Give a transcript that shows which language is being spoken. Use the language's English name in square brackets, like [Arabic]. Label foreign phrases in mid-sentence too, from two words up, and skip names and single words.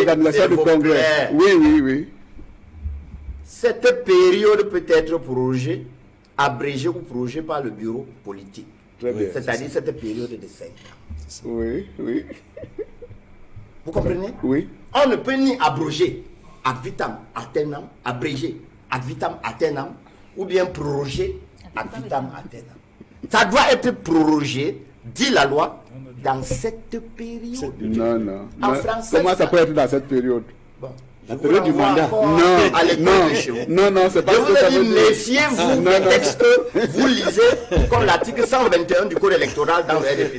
[French] D'organisation du Congrès. Oui, oui, oui. Cette période peut être prorogée, abrégée ou prorogée par le bureau politique. Très bien. C'est-à-dire cette période de 5 ans. Oui, oui. Vous comprenez? Oui. On ne peut ni abroger [Latin] ad vitam aeternam, [French] abréger [Latin] ad vitam aeternam, [French] ou bien proroger [Latin] ad vitam aeternam. [French] Ça doit être prorogé, dit la loi, dans cette période. Non, non. En Non. français, Comment ça peut être dans cette période? Bon, La période du mandat. Non, non, c'est pas je ce vous que ça ai dit, veut dire. méfiez-vous des textes que vous lisez comme l'article 121 du Code électoral dans le RDPC.